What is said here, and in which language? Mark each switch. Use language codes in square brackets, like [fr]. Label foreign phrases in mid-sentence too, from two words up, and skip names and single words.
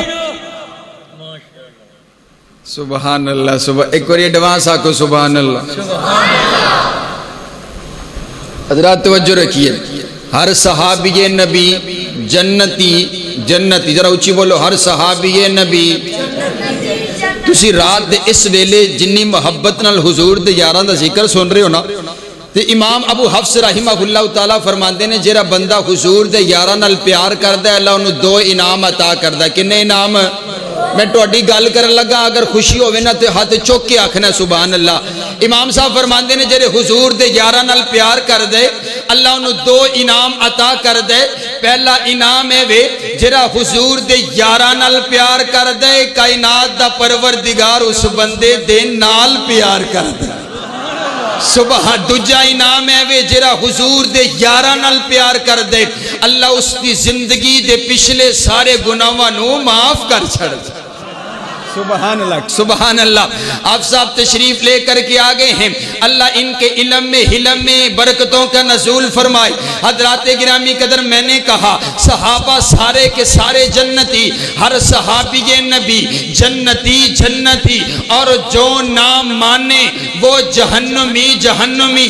[ar] سبحان اللہ، [pa] ایک اور ایڈوانس آکو [ar] سبحان اللہ۔ [ur] حضرات توجہ رکھیے، ہر صحابی نبی جنتی جنتی، ذرا اچھی بولو، ہر صحابی نبی۔ [pa] تسی رات دے اس ویلے جنی محبت نال حضور دے یاراں دا ذکر سن رہے ہو نا، تے امام ابو حفص [ar] رحمہ اللہ تعالیٰ [pa] فرماندے نے جیڑا بندہ حضور دے یاراں نال پیار کردا ہے اللہ انہوں 2 انعام عطا کردا ہے۔ کنے انعام؟ میں توڑی گل کرن لگا، اگر خوشی ہوئے نا تے ہاتھ چوک کے آکھنا [ar] سبحان اللہ۔ [pa] امام صاحب فرماندے نے جیڑے حضور دے یاراں نال پیار کر دے اللہ انہوں 2 انعام عطا کر دے۔ پہلا انعام ہے وے جیڑا حضور دے یاراں نال پیار کر دے، کائنات دا پروردگار اس بندے دے نال پیار کر دے۔ سبحان۔ دوجا انعام ہے وے جیڑا حضور دے یاراں نال پیار کر دے اللہ اس دی زندگی دے پچھلے سارے گناہاں نو معاف کر چھڑ دے۔ [ar] سبحان اللہ سبحان اللہ۔ [ur] آپ صاحب تشریف لے کر کے آگئے ہیں، اللہ ان کے علم میں حلم میں برکتوں کا نزول فرمائے۔ حضرات گرامی قدر، میں نے کہا صحابہ سارے کے سارے جنتی، ہر صحابی نبی جنتی جنتی، اور جو نام مانے وہ جہنمی جہنمی۔